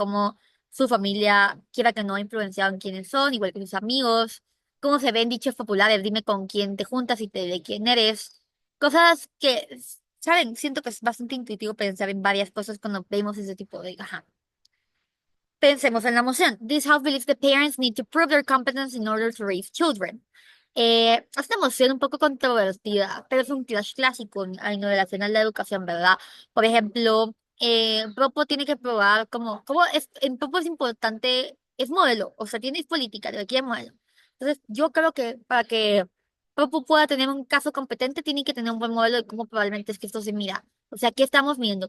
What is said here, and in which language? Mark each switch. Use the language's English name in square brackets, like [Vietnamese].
[Spanish] Como su familia, quiera que no, ha influenciado en quiénes son, igual que sus amigos, cómo se ven dichos populares, dime con quién te juntas y de quién eres. Cosas que, ¿saben? Siento que es bastante intuitivo pensar en varias cosas cuando vemos ese tipo de, ajá. Pensemos en la emoción. [English] This house believes the parents need to prove their competence in order to raise children. [Spanish] Es una emoción un poco controvertida, pero es un clash clásico en relación a la educación, ¿verdad? Por ejemplo, Propo tiene que probar como es, en Propo es importante, es modelo, o sea, tiene política, de aquí es modelo. Entonces, yo creo que para que Propo pueda tener un caso competente, tiene que tener un buen modelo de cómo probablemente es que esto se mira. O sea, ¿qué estamos viendo?